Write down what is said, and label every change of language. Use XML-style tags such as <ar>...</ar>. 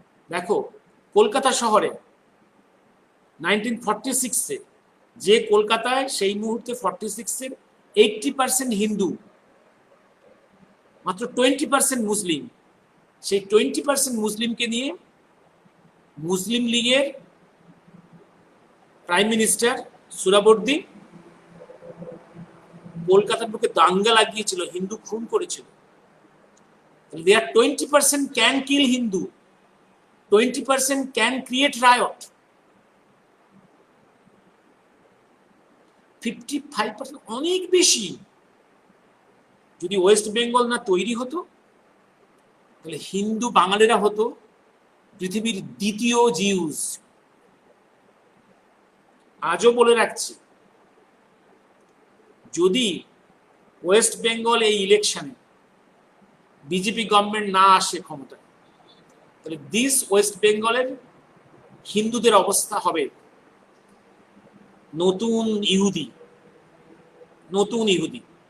<bn>দেখো কলকাতা শহরে 1946-এ, যে কলকাতায় সেই মুহূর্তে 46-এর 80% হিন্দু, মাত্র 20% মুসলিম, সেই 20% মুসলিমকে নিয়ে মুসলিম লীগের প্রাইম মিনিস্টার সুরাবর্দী কলকাতার বুকে দাঙ্গা লাগিয়েছিল, হিন্দু খুন করেছিল।</bn> <en>There 20% can kill Hindu, 20% can create riot, 55%</en> <bn>অনেক বেশি। যদি ওয়েস্ট বেঙ্গল না তৈরি হতো, তাহলে হিন্দু বাঙালিরা হতো পৃথিবীর দ্বিতীয় জিউস। আজও বলে রাখছি, যদি ওয়েস্ট বেঙ্গল এই ইলেকশনে বিজেপি গভর্নমেন্ট না আসে ক্ষমতায়, তাহলে দিস ওয়েস্ট বেঙ্গলের হিন্দুদের অবস্থা হবে নতুন ইহুদি, নতুন ইহুদি।</bn>